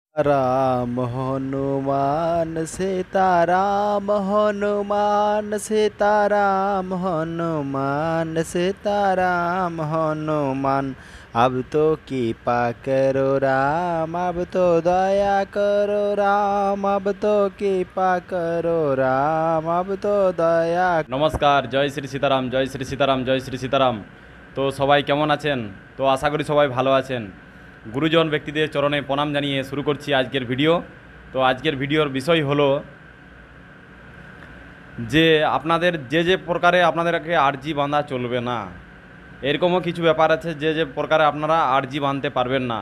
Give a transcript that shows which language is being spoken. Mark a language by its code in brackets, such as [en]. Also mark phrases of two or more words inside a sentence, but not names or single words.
[hi] राम हनुमान सीताराम हनुमान सीताराम हनुमान सीताराम हनुमान। अब तो कृपा करो राम, अब तो दया करो राम, अब तो कृपा करो राम, अब तो दया। [bn] নমস্কার, জয় শ্রী সীতারাম, জয় শ্রী সীতারাম, জয় শ্রী সীতারাম। তো সবাই কেমন আছেন? তো আশা করি সবাই ভালো আছেন। গুরুজন ব্যক্তিদের চরণে প্রণাম জানিয়ে শুরু করছি আজকের ভিডিও। তো আজকের ভিডিওর বিষয় হলো যে আপনাদের যে প্রকারে আপনাদেরকে আরজি বাঁধা চলবে না, এরকমও কিছু ব্যাপার আছে যে প্রকারে আপনারা আরজি বাঁধতে পারবেন না।